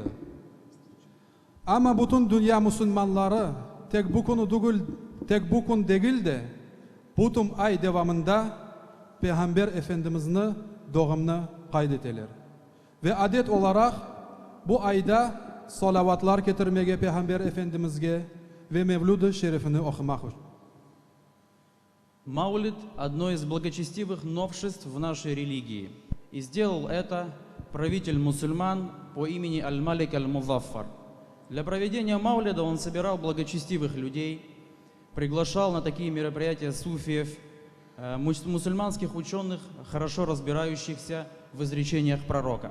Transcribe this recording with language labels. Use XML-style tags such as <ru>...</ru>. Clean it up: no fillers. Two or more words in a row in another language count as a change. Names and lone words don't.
<tr>Ama bütün dünya Müslümanları tek bu gün değil de bütün ay devamında Peygamber Efendimiz'in doğumunu kaydedeler. Ve adet olarak bu ayda salavatlar getirmeye Peygamber Efendimiz'e ve Mevlud-ı Şerifini okumak.</tr> <ru>Маулид – одно из благочестивых новшеств в нашей религии. И сделал это правитель мусульман по имени Аль-Малик Аль-Музаффар. Для проведения Маулида он собирал благочестивых людей, приглашал на такие мероприятия суфиев, мусульманских ученых, хорошо разбирающихся в изречениях пророка.</ru>